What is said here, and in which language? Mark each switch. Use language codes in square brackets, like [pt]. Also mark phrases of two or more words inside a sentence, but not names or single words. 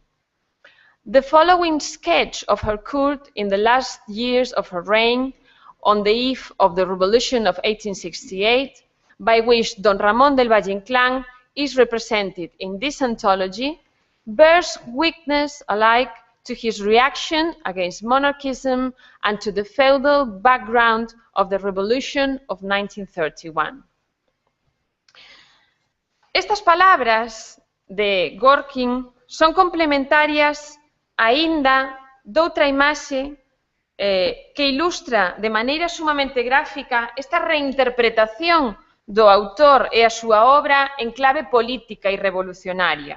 [en] The following sketch of her court in the last years of her reign, on the eve of the Revolution of 1868, by which Don Ramón del Valle-Inclán is represented in this anthology, bears witness alike to his reaction against monarchism and to the feudal background of the Revolution of 1931. [gl] Estas palabras de Gorkin son complementarias aínda doutra imaxe que ilustra de maneira sumamente gráfica esta reinterpretación do autor e a súa obra en clave política e revolucionaria.